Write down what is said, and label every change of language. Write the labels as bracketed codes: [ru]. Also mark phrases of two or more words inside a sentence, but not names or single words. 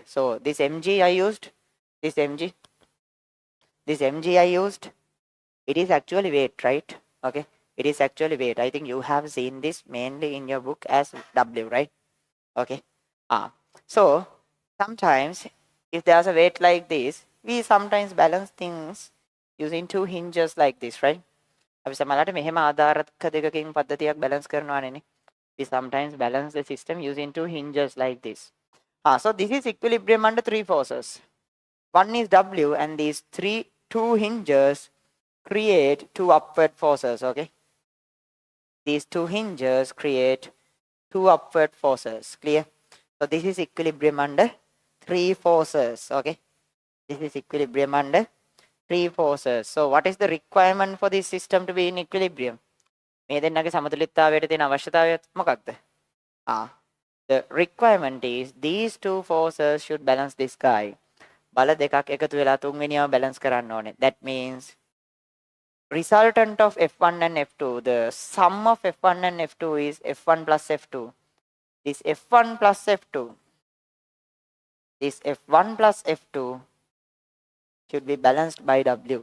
[en] So this mg I used, this mg I used, it is actually weight, right? Okay, it is actually weight. I think you have seen this mainly in your book as W, right? Okay. So sometimes if there's a weight like this, we sometimes balance things using two hinges like this, right? [si] අපි සමහරවිට මෙහෙම ආධාරක දෙකකින් පද්ධතියක් balance කරනවානේ. [en] We sometimes balance the system using two hinges like this. So this is equilibrium under three forces. One is W, and these two hinges create two upward forces, okay? These two hinges create two upward forces. Clear? So this is equilibrium under three forces, okay? This is equilibrium under three forces. So what is the requirement for this system to be in equilibrium? [si] මේ දෙන්නගේ සමතුලිතතාවයට තියෙන අවශ්‍යතාවය මොකක්ද? [en] The requirement is these two forces should balance this guy. [si] බල දෙකක් එකතු වෙලා තුන්වෙනියව බැලන්ස් කරන්න ඕනේ. [en] That means resultant of F1 and F2, the sum of F1 and F2 is F1 plus F2. This F1 plus F2, this F1 plus F2 should be balanced by W.